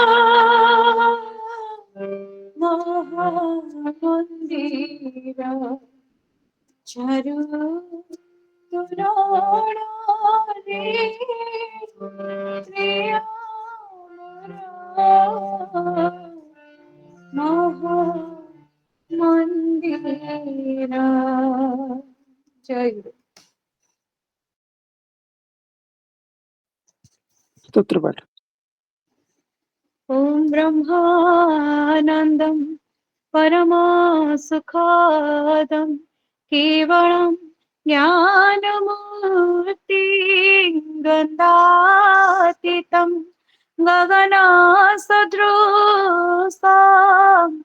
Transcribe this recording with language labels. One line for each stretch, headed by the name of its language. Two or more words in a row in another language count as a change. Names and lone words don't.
Bangla: মহামন্দির চারু তোরণ রে প্রিয় মহামন্দির জয় গুরু।
Sanskrit: स्तोत्रपाठ। ॐ ब्रह्मानन्दं परमसुखदं केवलं ज्ञानमूर्तिं गन्धातीतं गगनसदृशं